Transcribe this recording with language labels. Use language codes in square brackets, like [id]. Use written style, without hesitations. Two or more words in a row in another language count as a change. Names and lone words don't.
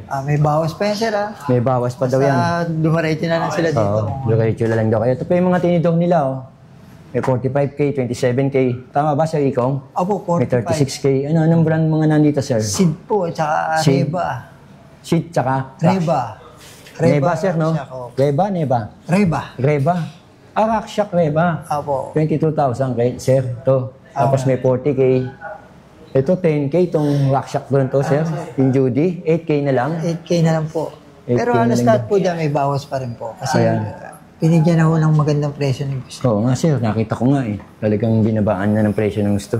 [tl] May bawas pa yan, sir, May bawas pa daw yan. Dumarecho na lang sila dito. Oo, diretso na lang daw kayo. Ito pa yung mga tinidor nila, oh. May 45K, 27K. Tama ba, Sir Ikong? Opo, May 45. 36K. Anong brand mga nandito, sir? Sid po, tsaka Sid. Reba. Seat, tsaka? Reba. Reba, sir, no? Reba, Neba? Reba. Reba. Rakshack Reba. Opo. 22,000 kay sir, to. Tapos may 40K. Ito, 10K itong Rakshack doon to, sir. Yung Judy, 8K na lang. 8K na lang po. Pero halos lahat po dyan may bawas pa rin po. Kasi binigyan ako ng magandang presyo ng gusto. Oo nga sir, nakita ko nga eh. Talagang binabaan na ng presyo ng gusto.